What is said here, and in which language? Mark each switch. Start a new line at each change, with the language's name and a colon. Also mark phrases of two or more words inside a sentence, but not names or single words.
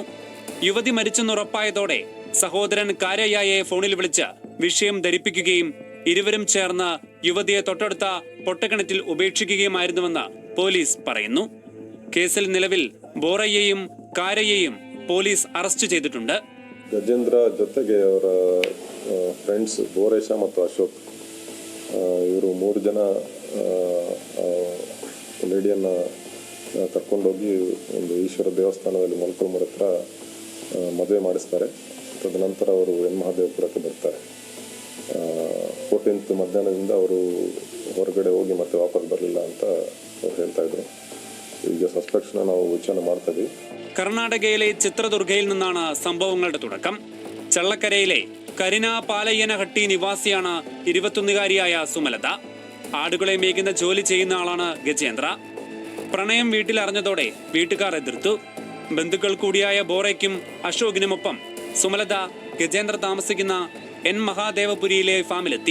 Malayalam: യുവതി മരിച്ചെന്നുറപ്പായതോടെ സഹോദരൻ കാരയ്യയെ ഫോണിൽ വിളിച്ച് വിഷയം ധരിപ്പിക്കുകയും ഇരുവരും ചേർന്ന് യുവതിയെ തൊട്ടടുത്ത പൊട്ടക്കിണറ്റിൽ ഉപേക്ഷിക്കുകയുമായിരുന്നുവെന്ന് പോലീസ് പറയുന്നു. കേസിൽ നിലവിൽ ബോറയ്യയും കാരയ്യയും പോലീസ് അറസ്റ്റ് ചെയ്തിട്ടുണ്ട്.
Kannada: ಗಜೇಂದ್ರ ಜೊತೆಗೆ ಅವರ ಫ್ರೆಂಡ್ಸ್ ಬೋರೇಶ ಮತ್ತು ಅಶೋಕ್ ಇವರು 3 ಜನ ಲೇಡಿಯನ್ನು ಕರ್ಕೊಂಡೋಗಿ ಒಂದು ಈಶ್ವರ ದೇವಸ್ಥಾನದಲ್ಲಿ ಮೊಳಕಲ್ಮೂರು ಹತ್ರ ಮದುವೆ ಮಾಡಿಸ್ತಾರೆ. ತದನಂತರ ಅವರು ಎನ್ ಮಹಾದೇವಪುರಕ್ಕೆ ಬರ್ತಾರೆ. 14th ಮಧ್ಯಾಹ್ನದಿಂದ ಅವರು ಹೊರಗಡೆ ಹೋಗಿ ಮತ್ತೆ ವಾಪಸ್ ಬರಲಿಲ್ಲ ಅಂತ ಅವ್ರು ಹೇಳ್ತಾ ಇದ್ರು. ಈಗ ಸಸ್ಪೆಕ್ಷನ್ ನಾವು ವಿಚಾರಣೆ ಮಾಡ್ತಾ ಇದ್ದೀವಿ.
Malayalam: കർണാടകയിലെ ചിത്രദുർഗയിൽ നിന്നാണ് സംഭവങ്ങളുടെ തുടക്കം. ചള്ളക്കരയിലെ കരിന പാലയ്യനഹട്ടി നിവാസിയാണ് 21-കാരിയായ സുമലത. ആടുകളെ മേയ്ക്കുന്ന ജോലി ചെയ്യുന്ന ആളാണ് ഗജേന്ദ്ര. പ്രണയം വീട്ടിലറിഞ്ഞതോടെ വീട്ടുകാർ എതിർത്തു. ബന്ധുക്കൾ കൂടിയായ ബോറയ്ക്കും അശോകിനുമൊപ്പം സുമലത ഗജേന്ദ്ര താമസിക്കുന്ന എൻ മഹാദേവപുരിയിലെ ഫാമിലെത്തി.